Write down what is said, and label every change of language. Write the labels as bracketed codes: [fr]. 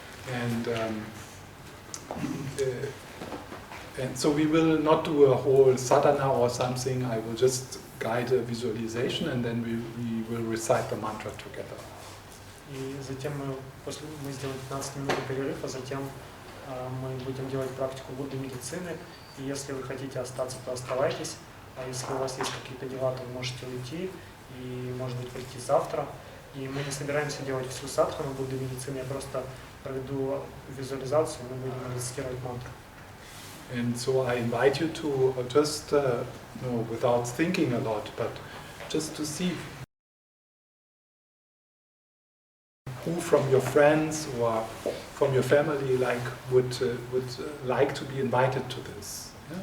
[en] And so we will not do a whole sadhana or something. I will just guide a visualization, and then we will recite the mantra together. [ru] И затем мы сделаем 15-минутный перерыв, а затем мы будем делать практику Будды медицины. И если вы хотите остаться, то оставайтесь. А если у вас есть какие-то дела, то вы можете уйти и, может быть, прийти завтра. И мы не собираемся делать всю садхану Будды медицины, я просто проведу визуализацию, и мы будем рецитировать мантру. [en] And so I invite you to just, without thinking a lot, but just to see who from your friends or from your family would like to be invited to this. Yeah?